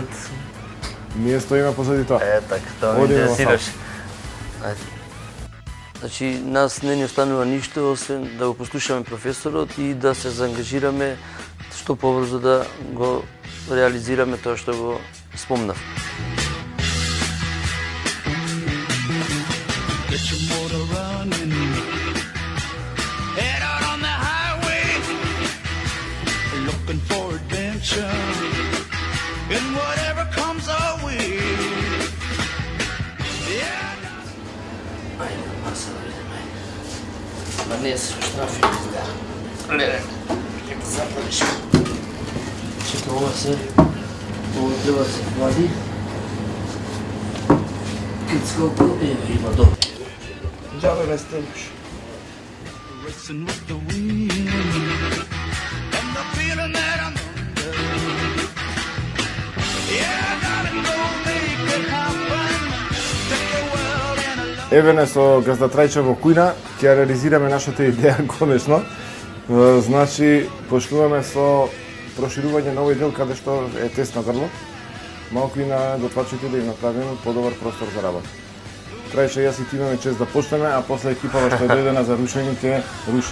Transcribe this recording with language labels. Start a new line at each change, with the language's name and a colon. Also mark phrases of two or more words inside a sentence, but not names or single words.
Macedonian: Ние стоиме позади тоа. така, тоа ме Одиме во интересираше. Ајде. Значи, нас не ни останува ништо, освен да го послушаме професорот и да се заангажираме што побрзо да го реализираме тоа што го спомнав.
English: Get your motor running. Head out on the highway, looking for adventure. And whatever comes our way. Yeah.
Macedonian: Ајде, маса да видиме. Ма не се штрафи да. Леле, ќе го запалиш. Чека, ова треба да се влади. Кицкото има добро. Джабе ме стелиш.
English: Racing with the wind. And the feeling that I'm under. Yeah, I gotta go make it happen. Take the world in a love.
Macedonian: Еве не со газда Трајче во кујна ќе реализираме нашата идеја конечно. Значи, почнуваме со проширување на овој дел каде што е тесно грло. Малку и на готвачите да им направиме подобар простор за работа. Трајче, јас и ти имаме чест да почнеме, а после екипава што е дојдена за рушење ќе руши.